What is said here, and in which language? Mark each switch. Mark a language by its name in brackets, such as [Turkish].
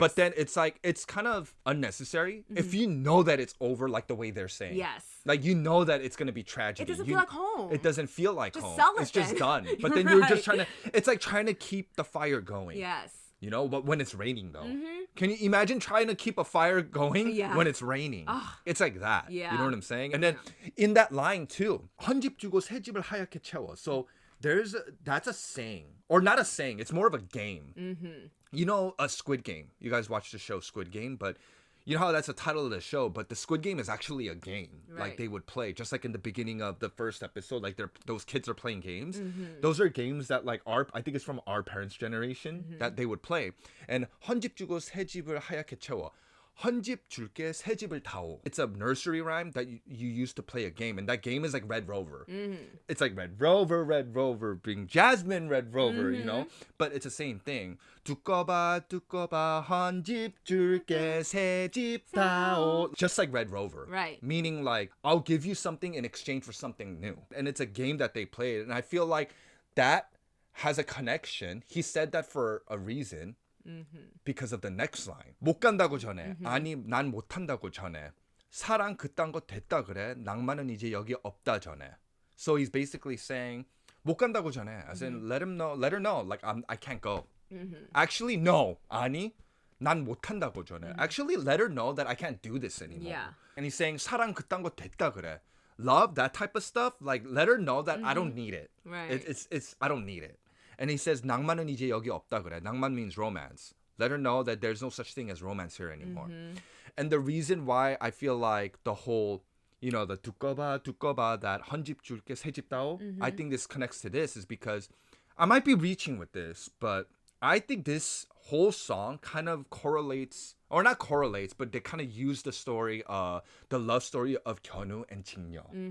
[English] But then it's like, it's kind of unnecessary if you know that it's over like the way they're saying. Yes. Like, you know that it's going to be tragedy. It doesn't You- feel like home. It doesn't feel like Just home. sell it It's just then. done. But then you're just Right. trying to, it's like trying to keep the fire going. Yes. You know, but when it's raining though. Can you imagine trying to keep a fire going Yeah. when it's raining? It's like that. Yeah. You know what I'm saying? And then in that line too, [Korean] 한 집 주고 새 집을 하얗게 채워. [English] So that's a saying. Or not a saying, it's more of a game. You know, a Squid Game. You guys watch the show Squid Game, but you know how that's the title of the show, but the Squid Game is actually a game. Like Right. they would play, just like in the beginning of the first episode, like those kids are playing games. Those are games that like I think it's from our parents' generation that they would play. And [Korean] 한 집 주고 새 집을 하얗게 채워. 한 집 줄게 새 집을 다오. [English] It's a nursery rhyme that you used to play a game, and that game is like Red Rover. It's like Red Rover, being Jasmine Red Rover, you know? But it's the same thing. [Korean] 두꺼봐 한 집 줄게 새 집 다오. [English] Just like Red Rover. Right. Meaning like, I'll give you something in exchange for something new. And it's a game that they played, and I feel like that has a connection. He said that for a reason. Because of the next line. [Korean] 못 간다고 전해. 아니, 난 못 한다고 전해. 사랑 그딴 거 됐다 그래. 낭만은 이제 여기 없다 전해. [English] So he's basically saying, [Korean] 못 간다고 전해. [English] As in, let her know, like, I can't go. Actually, no. [Korean] 아니, 난 못 한다고 전해. [English] Actually, let her know that I can't do this anymore. Yeah. And he's saying, [Korean] 사랑 그딴 거 됐다 그래. [English] Love, that type of stuff, like, let her know that I don't need it. Right. It's I don't need it. And he says, [Korean] 낭만은 이제 여기 없다 그래. [English] 낭만 means romance. Let her know that there's no such thing as romance here anymore. And the reason why I feel like the whole, you know, the 두꺼봐, that [Korean] 한 집 줄게 새 집 다오, [English] I think this connects to this is because I might be reaching with this, but I think this whole song kind of correlates, or not correlates, but they kind of use the story, the love story of 견우 and 징여.